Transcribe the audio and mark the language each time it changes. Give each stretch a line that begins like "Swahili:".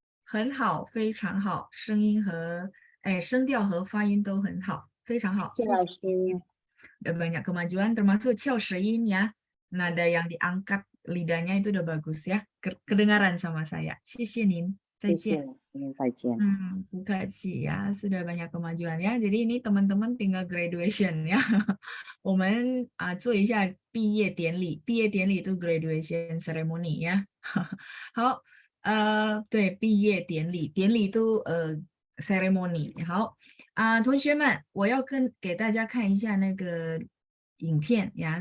Chinese: 很好，非常好，声音和声调和发音都很好，非常好。谢谢老师。
Indonesian: Udah banyak kemajuan termasuk 翘舌音 ya. Nada yang diangkat lidahnya itu udah bagus ya. Kedengaran sama saya.
Chinese: 谢谢您，再见。再见。不客气
Indonesian: ya, sudah banyak kemajuan ya. Jadi ini teman-teman tinggal graduation ya.
Chinese: 我们做一下毕业典礼，毕业典礼itu graduation ceremony ya. 好，对，毕业典礼，典礼itu ceremony. 好，同学们，我要给大家看一下那个影片ya.